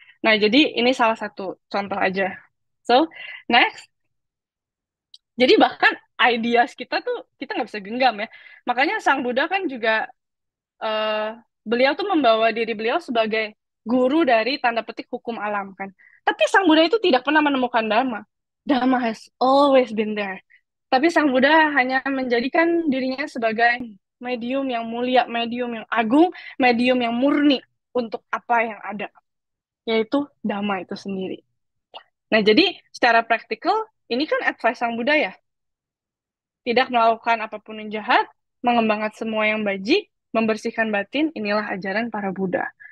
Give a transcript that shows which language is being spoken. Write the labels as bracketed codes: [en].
[id] Nah, jadi ini salah satu contoh aja. So, next. Jadi bahkan ideas kita tuh kita nggak bisa genggam ya. Makanya Sang Buddha kan juga eh, beliau tuh membawa diri beliau sebagai guru dari tanda petik hukum alam kan. Tapi Sang Buddha itu tidak pernah menemukan Dharma. [en] Dharma has always been there. [id] Tapi Sang Buddha hanya menjadikan dirinya sebagai medium yang mulia, medium yang agung, medium yang murni untuk apa yang ada, yaitu Dhamma itu sendiri. Nah, jadi secara praktikal, ini kan advice Sang Buddha ya, tidak melakukan apapun yang jahat, mengembangkan semua yang baik, membersihkan batin, inilah ajaran para Buddha.